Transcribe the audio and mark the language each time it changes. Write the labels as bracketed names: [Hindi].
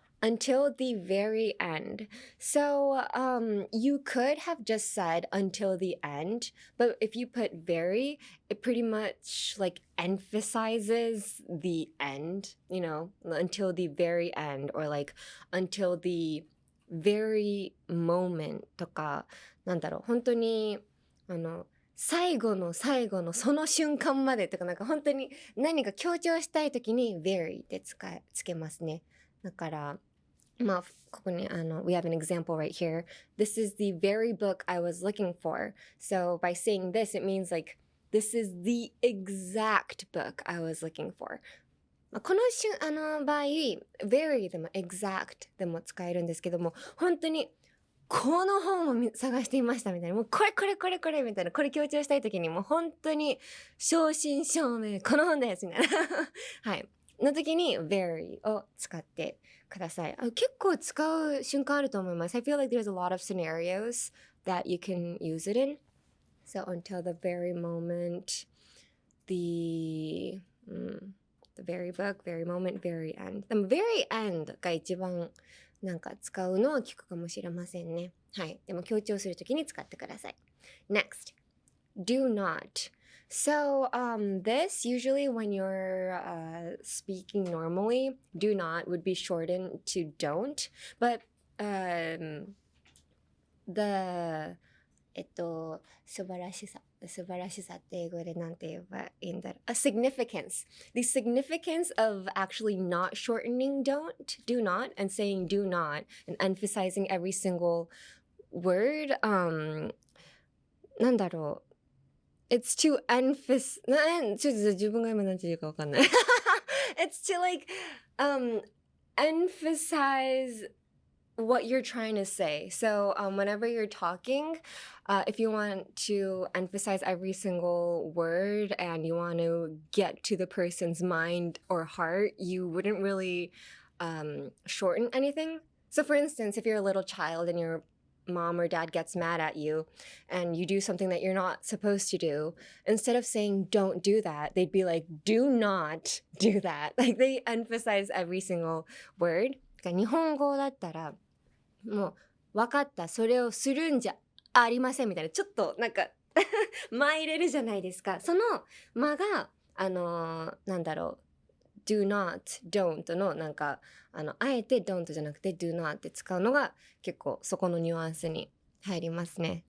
[English] Until the very end. So you could have just said until the end, but if you put very, it pretty much like emphasizes the end, you know, until the very end, or like until the very moment [Japanese] とか、なんだろう、本当に最後の最後のその瞬間までとか、なんか本当に何か強調したいときに [English] very [Japanese] ってつけますね。だからここに [English] we have an example right here. This is the very book I was looking for. So by saying this, it means like this is the exact book I was looking for. [Japanese] この場合 [English] very でも exact でも [Japanese] 使えるんですけども、本当にこの本を探していましたみたいな、もうこれみたいな、これ強調したい時にもう本当に正真正銘この本ですみたいなはいの時に very を使ってください。結構使う瞬間あると思います。 [English] I feel like there's a lot of scenarios that you can use it in. So until the very moment, the very book, very moment, very end. [Japanese] でも very end が一番なんか使うのは聞くかもしれませんね。はい。でも強調するときに使ってください。 [English] Next, do not. So this usually when you're speaking normally, do not would be shortened to don't. But the [Japanese] 素晴らしさって英語でなんて言えばいいんだろう。 [English] A significance. The significance of actually not shortening do not, and saying do not, and emphasizing every single word. [Japanese] なんだろう。 [English] It's to emphasize. [Japanese] ちょっと自分が今何て言うかわかんない。 [English] It's to like emphasize what you're trying to say. So whenever you're talking, if you want to emphasize every single word and you want to get to the person's mind or heart, you wouldn't really shorten anything. So for instance, if you're a little child and your mom or dad gets mad at you and you do something that you're not supposed to do, instead of saying don't do that, they'd be like, do not do that. Like they emphasize every single word. [Japanese] 日本語だったらもう分かったそれをするんじゃありませんみたいなちょっとなんか間入れるじゃないですか。その間がなんだろう do not don't のなんかあえて don't じゃなくて do not って使うのが結構そこのニュアンスに入りますね。